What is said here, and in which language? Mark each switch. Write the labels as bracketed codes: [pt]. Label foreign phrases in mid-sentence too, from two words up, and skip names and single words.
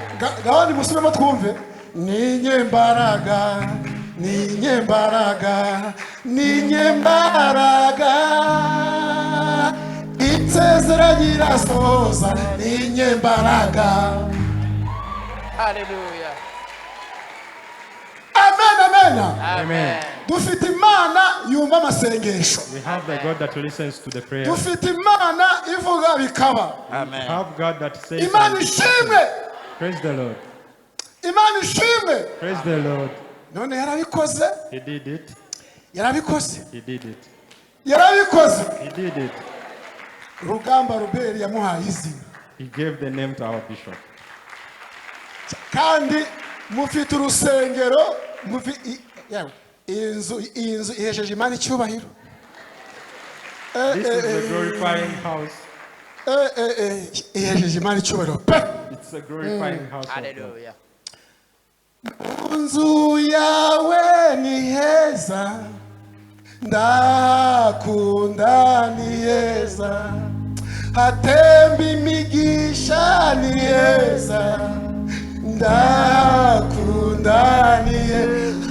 [rw] Gahandi musubiremo twumve. Ninyembaraga isezerano irasohoza ninyembaraga. Hallelujah. Amen. Amen. Dufite Imana yumva amasengesho. [en] We have the God that listens to the prayer. [rw] Dufite Imana ivuga bikaba. [en] Amen. We have God that says. [rw] Imana ishimwe. [en] Praise the Lord. [rw] Imana ishimwe. [en] Praise the Lord. [rw] None yarabikoze. [en] He did it. [rw] Yarabikoze. [en] He did it. [rw] Yarabikoze. [en] He did it. [rw] Rugamba Albert yamuhaye izina. [en] He gave the name to our bishop. [rw] Kandi mufite urusengero inzu ihesheje Imana icyubahiro. [en] This is a glorifying house. [rw] Ihesheje Imana icyubahiro. [en] It's a glorifying house. [rw] Hallelujah. Nzu yawe ni heza, ndakunda ni heza, hatemba imigisha ni heza, ndakunda ni heza.